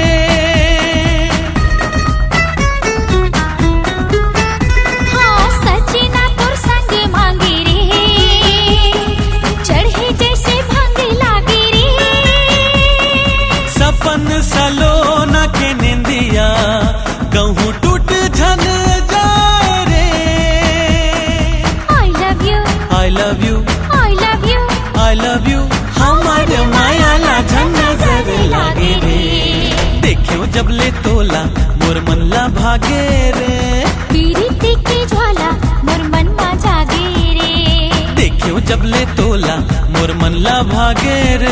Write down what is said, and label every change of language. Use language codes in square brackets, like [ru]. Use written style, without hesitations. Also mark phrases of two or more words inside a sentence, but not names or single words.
[hne] हाँ सजना तोर संग मांगे रे चढ़े जैसे भांग लागे रे सपन सलोना के निंदिया कहूँ टूट झन जाए रे [en] I love you I love you I love you I love you [hne] हमार माया ला झन नजर लागे रे देखियो जब ले तोला मोर मन ला भागे रे पीरिति की ज्वाला मोर मन मा जागे रे देखियो जब ले तोला मोर मन ला भागे रे